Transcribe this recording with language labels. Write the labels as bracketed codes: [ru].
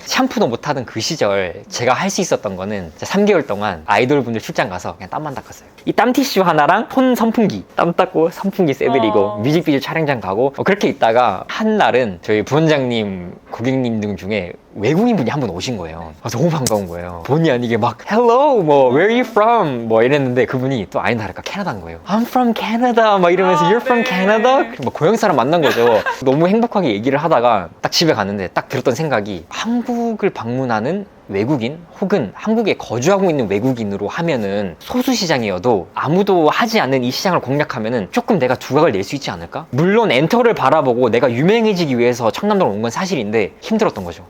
[ko] 샴푸도 못하던 그 시절 제가 할 수 있었던 거는 3개월 동안 아이돌 분들 출장 가서 그냥 땀만 닦았어요. 이 땀티슈 하나랑 폰 선풍기 땀 닦고 선풍기 쐬드리고 뮤직비디오 촬영장 가고 그렇게 있다가 한 날은 저희 부원장님 고객님 등 중에 외국인 분이 한 분 오신 거예요. 너무 반가운 거예요. 본의 아니게 막 [en] Hello, [ko] 뭐 [en] Where are you from? [ko] 뭐 이랬는데 그분이 또 아닌 다를까 캐나다인 거예요. [en] I'm from Canada [ko] 막 이러면서 [en] You're from Canada? [ko] 뭐 고향 사람 만난 거죠. 너무 행복하게 얘기를 하다가 딱 집에 갔는데 딱 들었던 생각이 한국을 방문하는 외국인 혹은 한국에 거주하고 있는 외국인으로 하면은 소수 시장이어도 아무도 하지 않는 이 시장을 공략하면은 조금 내가 두각을 낼 수 있지 않을까? 물론 엔터를 바라보고 내가 유명해지기 위해서 청담동을 온 건 사실인데 힘들었던 거죠.